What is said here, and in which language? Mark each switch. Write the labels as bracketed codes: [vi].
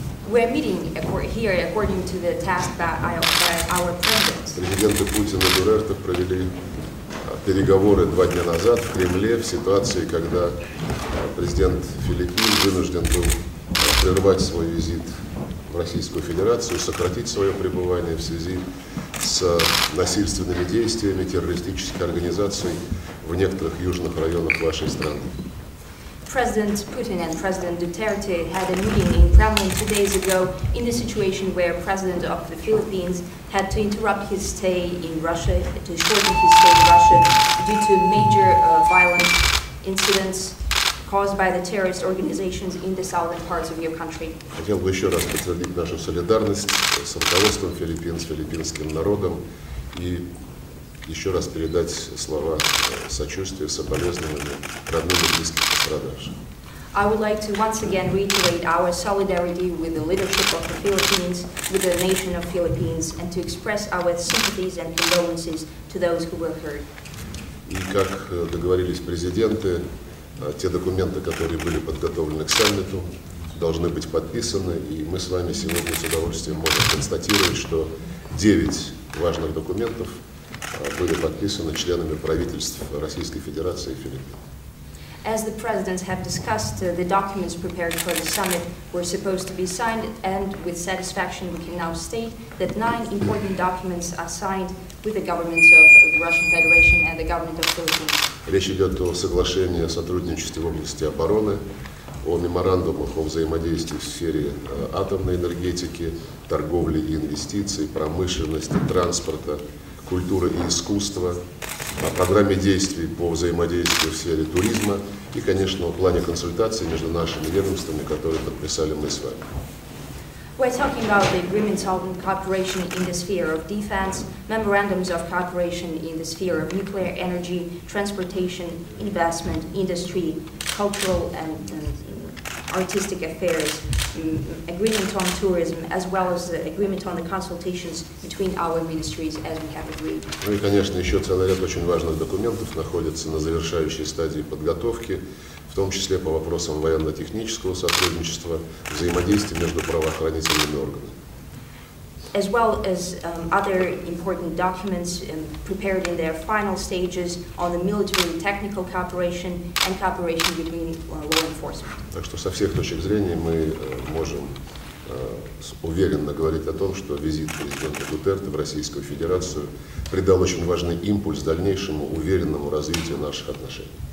[ru] Президенты Путин и Дутерте провели переговоры 2 дня назад в Кремле в ситуации, когда президент Филиппин вынужден был прервать свой визит в Российскую Федерацию, сократить свое пребывание в связи с насильственными действиями террористических организаций в некоторых южных районах вашей страны. [en] President Putin and President Duterte had a meeting in Kremlin 2 days ago in the situation where President of the Philippines had to interrupt his stay in Russia, to shorten his stay in Russia due to major violent incidents caused by the terrorist organizations in the southern parts of your country. [ru] Хотел бы еще раз подтвердить нашу солидарность с руководством Филиппин, с филиппинским народом и еще раз передать слова сочувствия, соболезнования родным и близким пострадавшим. [en] I would like to once again reiterate our solidarity with the leadership of the Philippines, with the nation of Philippines, and to express our sympathies and condolences to those who were hurt. [ru] И как договорились президенты, те документы, которые были подготовлены к саммиту, должны быть подписаны, и мы с вами сегодня с удовольствием можем констатировать, что 9 важных документов были подписаны членами правительств Российской Федерации и Филиппин. [en] As the presidents have discussed, the documents prepared for the summit were supposed to be signed, and with satisfaction we can now state that 9 important documents are signed with the governments of the Russian Federation and the government of Philippines. [ru] Речь идет о соглашении о сотрудничестве в области обороны, о меморандумах о взаимодействии в сфере атомной энергетики, торговли и инвестиций, промышленности, транспорта, культуры и искусства, о программе действий по взаимодействию в сфере туризма и, конечно, о плане консультаций между нашими ведомствами, которые подписали мы с вами. [en] We're talking about the agreements on cooperation in the sphere of defense, memorandums of cooperation in the sphere of nuclear energy, transportation, investment, industry, cultural and artistic affairs, agreement on tourism, as well as the agreement on the consultations between our ministries, as we have agreed. [ru] Ну и, конечно, еще целый ряд очень важных документов находится на завершающей стадии подготовки, в том числе по вопросам военно-технического сотрудничества, взаимодействия между правоохранительными органами. [en] As well as other important documents prepared in their final stages on the military technical cooperation and cooperation between law enforcement. [ru] Так что со всех точек зрения мы можем уверенно говорить о том, что визит президента Дутерте в Российскую Федерацию придал очень важный импульс дальнейшему уверенному развитию наших отношений.